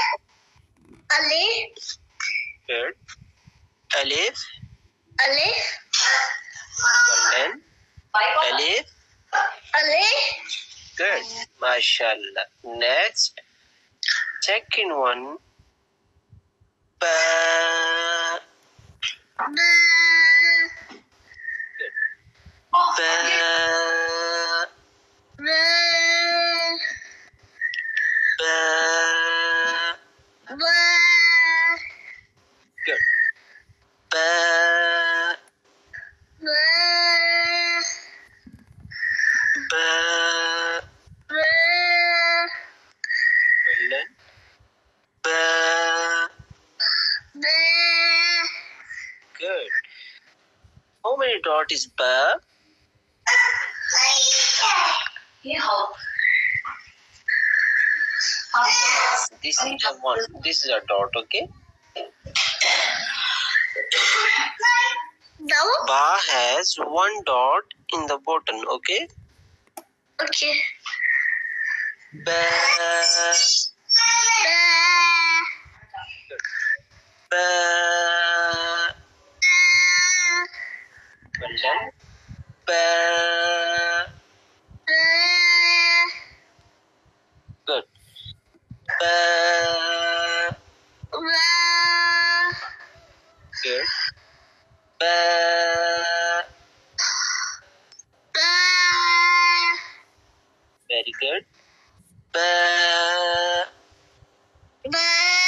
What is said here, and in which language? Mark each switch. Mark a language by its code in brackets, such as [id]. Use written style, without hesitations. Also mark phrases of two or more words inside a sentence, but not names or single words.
[en] Alif. Good. Alif. Alif. Well done. Alif. Alif. Good. Mashallah. Next. Second one. Ba. Ba. Ba. Ba. Ba. Ba. Good. Ba. Ba. Ba. Ba. Well done. Ba. Ba. Good. How many dot is ba? This is a one. This is a dot, okay? No? Ba has one dot in the bottom, okay? Okay. Ba. Ba. Well done. Ba. Good. Ba. Good. Ba. Very good. Ba. Ba.